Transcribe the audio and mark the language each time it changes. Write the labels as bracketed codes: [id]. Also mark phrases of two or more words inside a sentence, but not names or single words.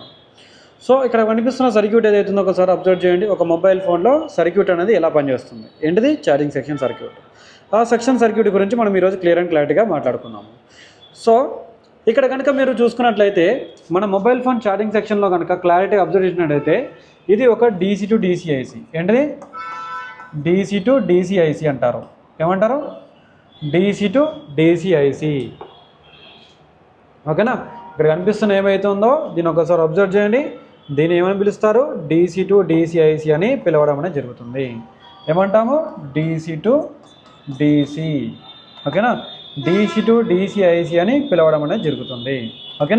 [te] సో ఇక్కడ కనిపిస్తున్న సర్క్యూట్ ఏదైతుందో ఒకసారి అబ్జర్వ్ చేయండి. ఒక మొబైల్ ఫోన్లో సర్క్యూట్ అనేది ఎలా పనిచేస్తుంది, ఏంటిది [en] charging section circuit. [te] ఆ [en] section circuit [te] గురించి మనం ఈరోజు [en] clear and [te] క్లారిటీగా మాట్లాడుకున్నాము. సో ఇక్కడ కనుక మీరు చూసుకున్నట్లయితే మన [en] mobile phone charging [te] సెక్షన్లో కనుక [en] clarity observe [te] చేసినట్లయితే ఇది ఒక [en] DC to DC IC. [te] ఏంటిది [en] DC to DC IC [te] అంటారు. ఏమంటారు? [en] DC to DC IC. [te] ఓకేనా? ఇక్కడ కనిపిస్తున్న ఏమైతుందో దీన్ని ఒకసారి అబ్జర్వ్ చేయండి. దీన్ని ఏమని పిలుస్తారు? [en] DC to DC IC [te] అని పిలవడం అనేది జరుగుతుంది. ఏమంటాము? [en] DC to DC. [te] ఓకేనా? [en] DC to DC IC [te] అని పిలవడం అనేది జరుగుతుంది. ఓకేనా?